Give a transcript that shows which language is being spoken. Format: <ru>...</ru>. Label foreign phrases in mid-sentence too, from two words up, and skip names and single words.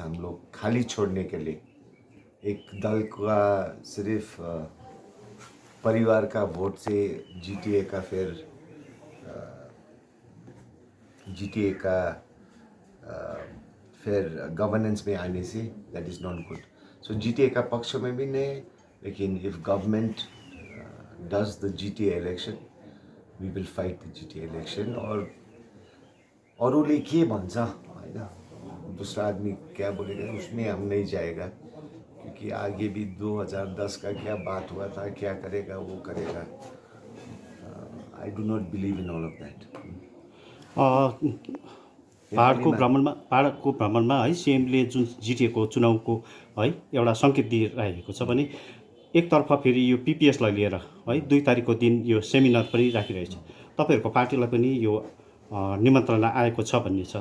<hi>हम लोग खाली छोड़ने के लिए एक दल का सिर्फ परिवार का वोट से GTA का फिर गवर्नेंस में आने से</hi> <en>that is not good.</en> <hi>सो GTA का पक्ष में भी नहीं, लेकिन</hi> <en>if government does the GTA election we will fight the GTA election.</en> <ne>और अरूले के भन्छ हैन,</ne> <hi>दूसरा आदमी क्या बोलेगा उसमें हम नहीं जाएगा, क्योंकि आगे भी 2010 का क्या बात हुआ था, क्या करेगा वो करेगा।</hi> <en>I do not believe in all of that.</en> <ne>पहाडको भ्रमणमा है सीएमले जुन जिटिएको चुनावको है एउटा सङ्केत दिइरहेको छ भने एकतर्फ फेरि यो पिपिएसलाई लिएर है 2 तारिकको दिन यो सेमिनार पनि राखिरहेछ। तपाईहरुको पार्टीलाई पनि यो निमन्त्रणा आएको छ भन्ने छ।</ne>